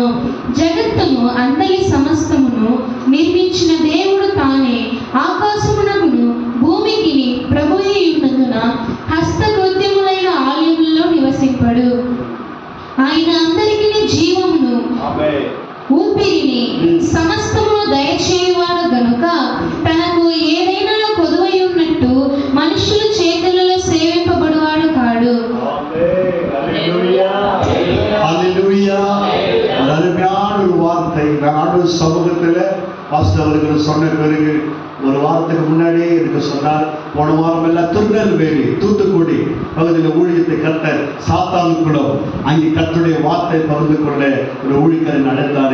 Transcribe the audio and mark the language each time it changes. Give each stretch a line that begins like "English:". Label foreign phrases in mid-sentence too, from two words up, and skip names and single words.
Telugu: జగత్తును అందలి సమస్తమును నిర్మించిన దేవుడు తానే ఆకాశమునకును భూమికి ప్రభువై ఉన్నందున హస్తకృత్యములైన ఆలయములలో నివసింపడు. ఆయన అందరికీ జీవమును ఊపిరిని సమస్తమును దయచేయువాడు గనుక తనకు ఏదైనా కొదువై ఉన్నట్టు మనుషుల చేతులలో సేవింపబడువాడు కాడు.
Tamil: அருமையான ஒரு வார்த்தை. நாடு சமூகத்தில் பாஸ்டர் அவர்கள் சொன்ன பிறகு ஒரு வாரத்துக்கு முன்னாடியே எனக்கு சொன்னார், போன வாரம் எல்லாம் திருநெல்வேலி, தூத்துக்குடி பகுதியில் ஊழியத்தை கட்ட சாத்தானுக்குளம், அங்கே கர்த்தருடைய வார்த்தை பகிர்ந்து கொள்ள ஒரு ஊழியரை நடந்தார்.